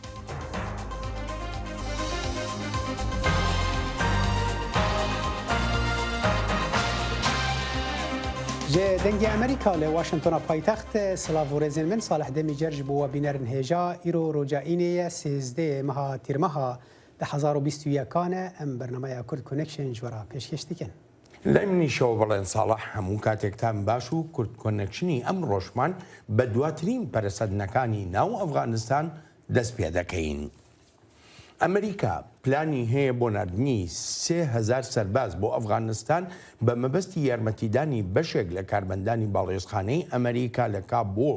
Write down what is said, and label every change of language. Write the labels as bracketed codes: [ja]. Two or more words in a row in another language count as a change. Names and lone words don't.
[ku] Ji dengê Amerîka li Washingtonê paytext Silavorêzên min Salih Demjimêr ji bo we bînerin hêja îro roja înê ye 13 meha tîrmeha 2021 e em Bernameya Kurd Connection ji we re pêşkêş dikin. [ckb] لای منیشەوە بەڵێن ساڵح هەموو کاتێکتان باش و کورد کۆنەکشنی ئەم ڕۆژمان بە دواترین پەرەسەندنەکانی ناو ئەفغانستان دەست پێ دەکەین. ئەمریکا پلانی هەیە بۆ نردنی 3000 سەرباز بۆ ئەفغانستان بە مەبەستی یارمەتیدانی بەشێک لە کارمەندانی باڵێۆزخانەی ئەمریکا لە کابوڵ.